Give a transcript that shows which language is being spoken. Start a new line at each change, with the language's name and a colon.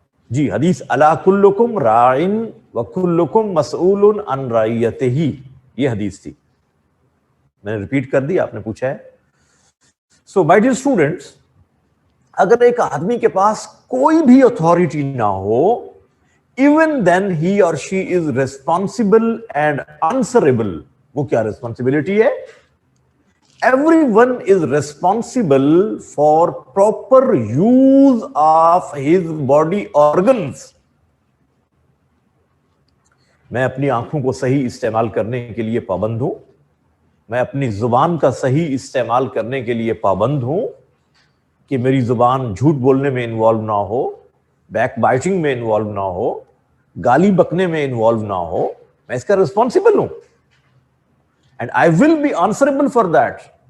Urdu: جی, حدیث
Arabic: الا کلکم راعٍ وکلکم مسئول عن رعیتہ,
Urdu: یہ حدیث تھی, میں نے ریپیٹ کر دی, آپ نے پوچھا ہے.
English: so my dear students,
Urdu: اگر ایک آدمی کے پاس کوئی بھی اتھارٹی نہ ہو,
English: Even then ہی اور she is responsible and answerable.
Urdu: وہ کیا ریسپانسبلٹی ہے؟
English: Everyone is responsible for proper use of his body organs.
Urdu: میں اپنی آنکھوں کو صحیح استعمال کرنے کے لیے پابند ہوں, میں اپنی زبان کا صحیح استعمال کرنے کے لیے پابند ہوں کہ میری زبان جھوٹ بولنے میں انوالو نہ ہو, بیک بائٹنگ میں انوالو نہ ہو, گالی بکنے میں انوالو نہ ہو. میں اس کا ریسپانسبل ہوں.
English: And I will be answerable for that.